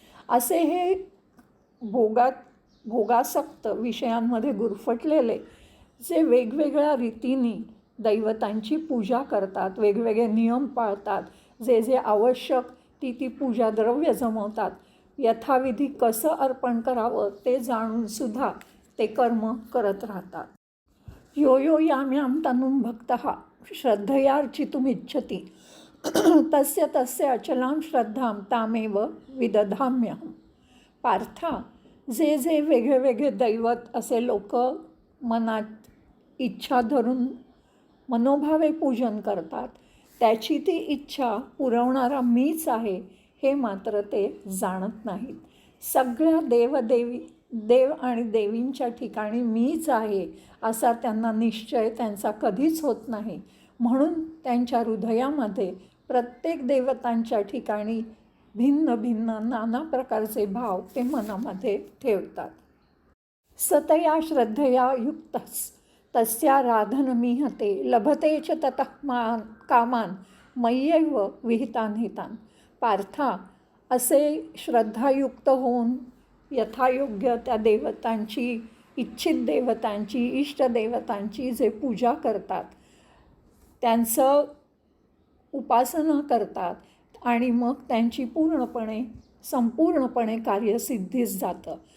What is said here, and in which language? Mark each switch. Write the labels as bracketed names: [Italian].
[Marathi] असे हे भोगासक्त विषयांमध्ये गुरफटलेले जे वेगवेगळ्या रीतीने दैवतांची पूजा करतात, वेगवेगळे नियम पाळतात, जे जे आवश्यक ती पूजा द्रव्य जमवतात, यथाविधी कसं अर्पण करावं ते जाणूनसुद्धा ते कर्म करत राहतात. [Sanskrit] यो यो याम्यां तनुं भक्तः श्रद्धयार्चितुमिच्छति तस्य तस्य अचलां श्रद्धां तामेव विदधाम्यहम्. [Marathi] पार्था, जे जे वेगळे वेगळे दैवत असे लोक मनात इच्छा धरून मनोभावे पूजन करतात, त्याची ती इच्छा पुरवणारा मीच आहे हे मात्र ते जाणत नाहीत. सगळ्या देव आणि देवींच्या ठिकाणी मीच आहे असा त्यांना निश्चय त्यांचा कधीच होत नाही. म्हणून त्यांच्या हृदयामध्ये प्रत्येक देवतांच्या ठिकाणी भिन्न भिन्न नाना प्रकारचे भाव ते मनामध्ये ठेवतात. [Sanskrit] सतया श्रद्धया युक्तस् तस्या राधनमीहते लभते च ततः कामान मय्यैव विहितान् हितान्. [Marathi] पार्था, असे श्रद्धायुक्त होऊन यथायोग्य त्या देवतांची, इच्छित देवतांची, इष्टदेवतांची जे पूजा करतात, त्यांचं उपासना करतात आणि मग त्यांची संपूर्णपणे कार्यसिद्धीस जातं.